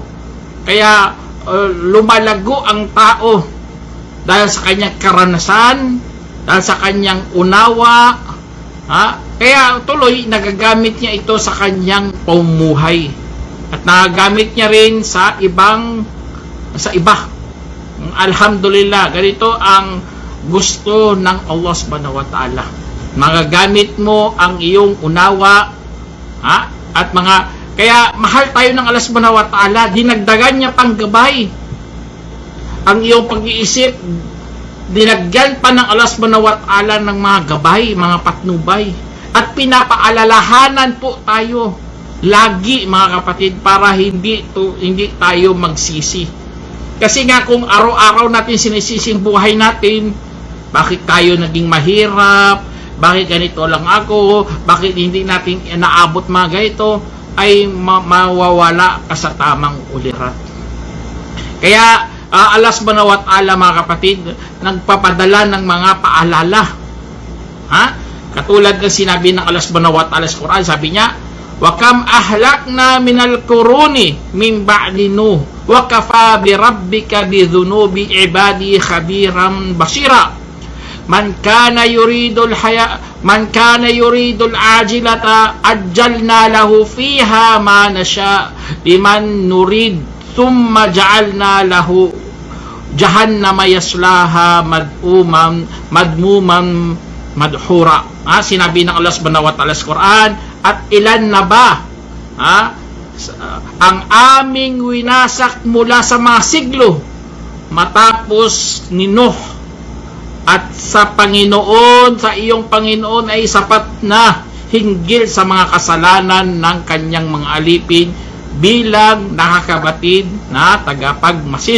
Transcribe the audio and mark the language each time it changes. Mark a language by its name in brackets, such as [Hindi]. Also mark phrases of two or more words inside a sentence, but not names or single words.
[Filipino] Kaya lumalago ang tao dahil sa kanyang karanasan, dahil sa kanyang unawa. Kaya tuloy nagagamit niya ito sa kanyang pamumuhay. At nagagamit niya rin sa iba. Alhamdulillah, ganito ang gusto ng [Arabic] الله سبحانه وتعالى. [Filipino] Magagamit mo ang iyong unawa, at kaya mahal tayo ng [Arabic] الله سبحانه وتعالى. [Filipino] Dinagdagan niya pang gabay ang iyong pag-iisip. Dinagyan pa ng [Arabic] الله سبحانه وتعالى [Filipino] ng mga gabay, mga patnubay. At pinapaalalahanan po tayo lagi, mga kapatid, para hindi tayo magsisi. Kasi nga kung araw-araw natin sinisising buhay natin, bakit tayo naging mahirap, bakit ganito lang ako, bakit hindi natin naabot mga ganito, ay mawawala ka sa tamang ulirat. Kaya [Arabic] الله سبحانه وتعالى, [Filipino] mga kapatid, nagpapadala ng mga paalala. Katulad ng sinabi ng [Arabic] الله سبحانه وتعالى [Filipino] sa Quran, sabi niya, [Arabic] وكم أهلكنا من القرون من بعد نوح وكفى بربك بذنوب عباده خبيرا بصيرا. من كان يريد العاجلة عجلنا له فيها ما نشاء لمن نريد ثم جعلنا له جهنم يصلاها مذموما مدحورا. [Filipino] Sinabi ng [Arabic] الله سبحانه وتعالى [Filipino] sa Quran, at ilan na ba ang aming winasak mula sa mga siglo matapos ni Nuh at sa Panginoon, sa iyong Panginoon ay sapat na hinggil sa mga kasalanan ng kanyang mga alipin bilang nakakabatid na tagapagmasid.